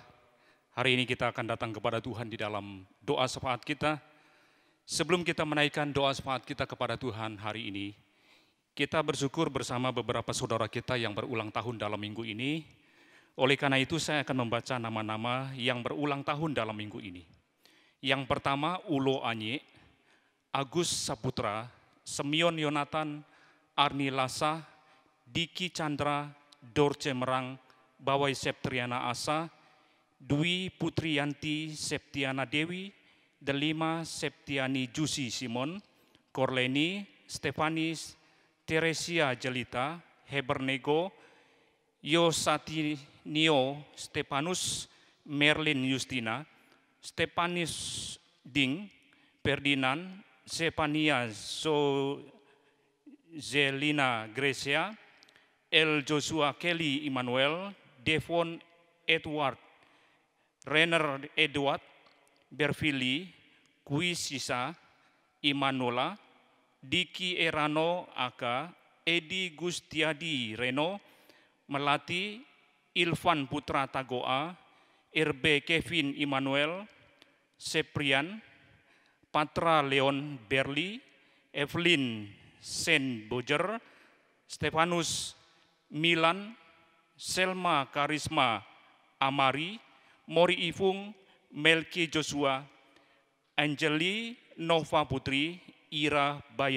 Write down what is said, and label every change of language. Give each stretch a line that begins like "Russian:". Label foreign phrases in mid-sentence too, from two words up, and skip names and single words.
Indonesian: Hari ini kita akan datang kepada Tuhan di dalam doa syafaat kita. Sebelum kita menaikkan doa syafaat kita kepada Tuhan hari ini, kita bersyukur bersama beberapa saudara kita yang berulang tahun dalam minggu ini. Oleh karena itu saya akan membaca nama-nama yang berulang tahun dalam minggu ini. Yang pertama Ulo Anye, Agus Saputra, Semyon Yonatan, Arni Lasa, Diki Chandra, Dorce Merang, Bawai Septriana Asa, Dwi Putriyanti Septiana Dewi, Delima Septiani Jusi Simon, Korleni, Stefanis, Teresia Jelita, Hebernego, Yosatinio Stepanus, Merlin Justina, Stepanis Ding, Ferdinand, Sepania Zelina Grecia, El Joshua Kelly Immanuel, Devon Edward, Renner Edward, Berfili, Kui Sisa, Imanola, Diki Erano Aka, Edi Gustiadi Reno, Melati, Ilvan Putra Tagoa, RB Kevin Immanuel, Seprian, Patra Leon Berli, Evelyn Sen Bojer, Stefanus Milan, Selma Karisma Amari, Mori Ifung, Melki Joshua, Angeli Nova Putri, Ira Baya.